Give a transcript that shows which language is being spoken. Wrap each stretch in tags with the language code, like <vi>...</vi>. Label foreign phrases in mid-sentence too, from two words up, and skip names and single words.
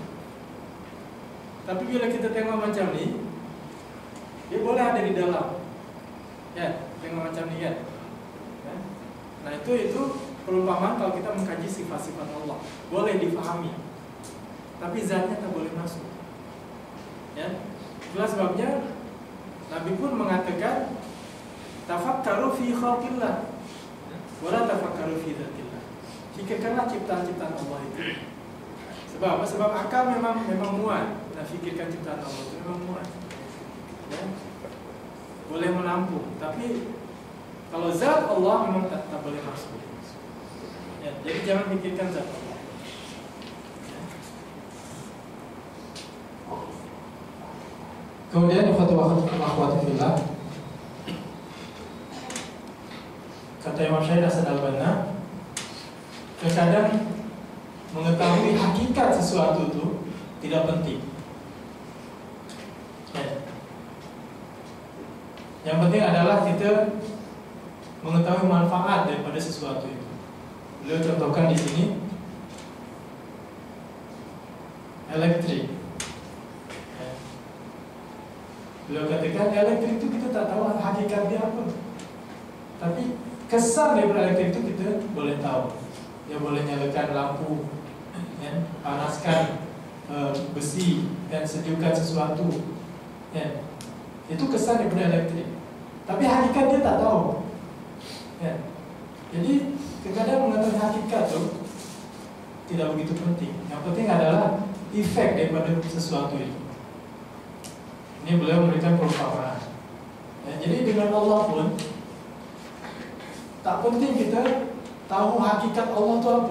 <ms>Tapi bila kita tengok macam ni, dia boleh ada di dalam, ya, tengok macam ni, kan, ya. Nah itu perumpamaan kalau kita mengkaji sifat-sifat Allah, boleh difahami, tapi zatnya tak boleh masuk, ya. Itulah sebabnya Nabi pun mengatakan,</ms> <ar>تفكروا في خلق الله ولا تفكروا في ذات الله.</ar> <ms>Fikirkanlah ciptaan-ciptaan Allah itu. Sebab apa? Sebab akal memang muat. Nah, fikirkan ciptaan Allah itu memang muat. Ya. Boleh menampung, tapi kalau zat Allah memang tak boleh masuk. Ya, jadi jangan fikirkan zat Allah. Ya. Kemudian</ms> <ar>أخواتي في الله,</ar> <ms>kata Imam Syahid Hasan Al-Banna, terkadang mengetahui hakikat sesuatu itu tidak penting. Ya. Yang penting adalah kita mengetahui manfaat daripada sesuatu itu. Beliau contohkan di sini elektrik. Ya. Beliau katakan elektrik itu kita tak tahu hakikat dia apa, tapi kesan daripada elektrik itu kita boleh tahu. Dia boleh nyalakan lampu, ya, panaskan besi dan sejukkan sesuatu, ya. Itu kesan daripada elektrik. Tapi hakikat dia tak tahu, ya. Jadi kadang mengetahui hakikat itu tidak begitu penting. Yang penting adalah efek daripada sesuatu itu. Ini beliau memberikan perumpamaan. Ya, jadi dengan Allah pun tak penting kita tahu hakikat Allah itu apa.</ms>